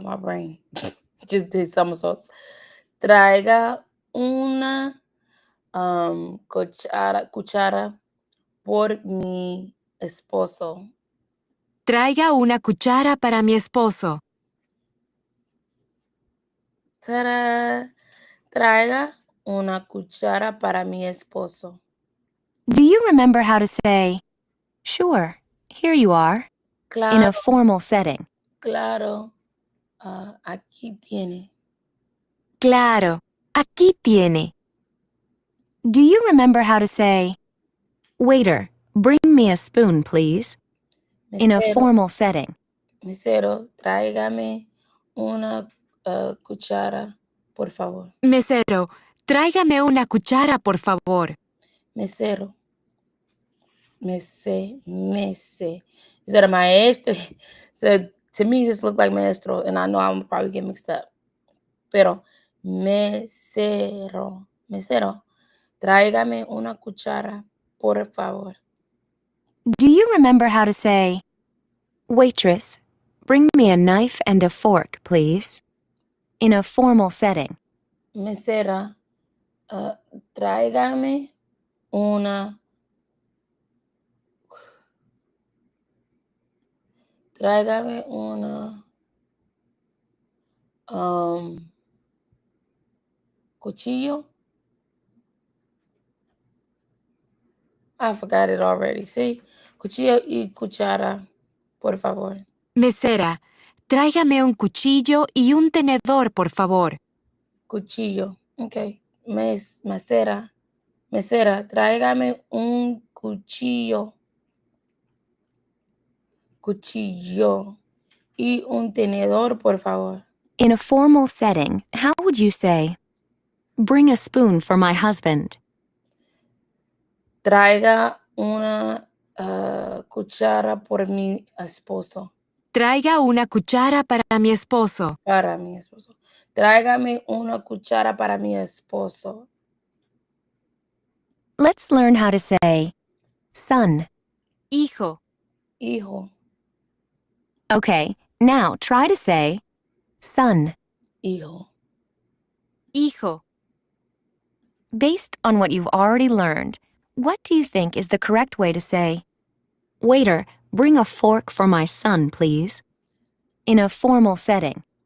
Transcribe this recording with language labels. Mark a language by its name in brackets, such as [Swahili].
[English] My brain just did somersaults. [Spanish] Traiga una cuchara por mi esposo. Traiga una cuchara para mi esposo. Ta-da! Traiga una cuchara para mi esposo. [English] Do you remember how to say, "Sure, here you are," in [Spanish] Claro, [English] a formal setting? [Spanish] claro. Aquí tiene. Claro, aquí tiene. [English] Do you remember how to say, "Waiter, bring me a spoon, please," in a [Spanish] Mesero, [English] formal setting? [Spanish] mesero, tráigame una cuchara, por favor. Mesero, tráigame una cuchara, por favor. Mesero, mese. [English] Is that a maestro? So to me, this looked like maestro, and I know I'm probably getting mixed up. [Spanish] Pero mesero, tráigame una cuchara, por favor. [English] Do you remember how to say, "Waitress, bring me a knife and a fork, please," in a formal setting? [Spanish] Mesera, uh, tráigame una, tráigame una cuchillo. [English] I forgot it already. See, [Spanish] cuchillo y cuchara, por favor. Mesera, tráigame un cuchillo y un tenedor, por favor. Cuchillo. Okay. Mesera, tráigame un cuchillo. Cuchillo y un tenedor, por favor. [English] In a formal setting, how would you say, "Bring a spoon for my husband"? [Spanish] Traiga una cuchara por mi esposo. Traiga una cuchara para mi esposo. Para mi esposo. Tráigame una cuchara para mi esposo. [English] Let's learn how to say, "Son." [Spanish] Hijo, Hijo, [English] Okay, now try to say, "Son." [Spanish] hijo. hijo. [English] Based on what you've already learned, what do you think is the correct way to say, "Waiter, bring a fork for my son, please," in a formal setting?